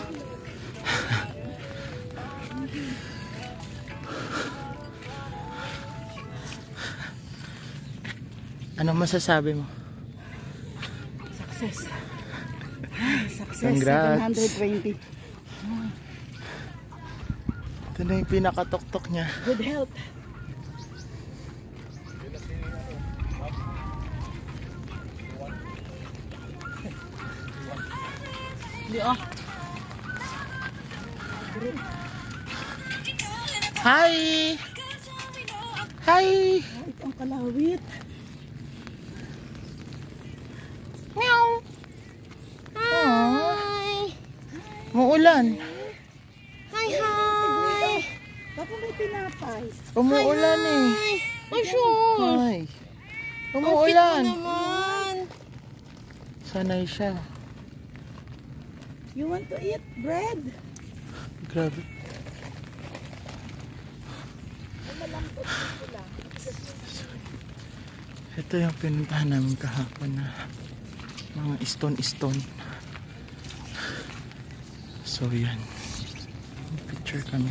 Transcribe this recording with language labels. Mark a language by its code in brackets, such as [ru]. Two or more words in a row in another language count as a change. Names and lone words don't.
[tl] Anong masasabi mo? [en] Success. Success. [tl] Congrats. 720. Ito na yung pinakatok-tok niya. [en] Good health. [tl] Hi! Hi! Ang kalawit. Meow! Hi! Muulan. Hi, hi! Bakit may pinapay? Umuulan eh. Ay, sure. Hi! Umuulan. Naman. Sanay siya. [en] You want to eat bread? [tl] Grabe. Ito yung pinuntahan namin kahapon na mga stone. So yan. Picture kami.